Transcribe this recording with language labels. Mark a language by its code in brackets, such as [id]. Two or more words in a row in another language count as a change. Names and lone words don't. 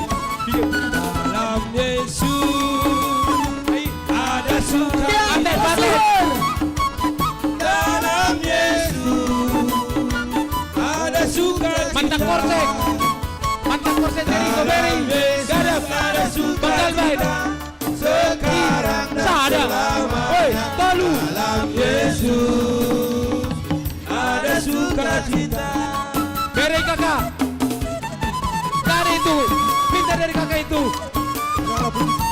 [id] dalam Yesus ada suka Paten. dalam Yesus ada suka Mantap korsek dari koberi. Gadap. ada suka Bakal baik. sekarang dan [bts] Sada. Oi, tolu. [id] dalam Yesus ada sukacita. Beri kakak. Dari itu. Minta dari kakak itu. Walaupun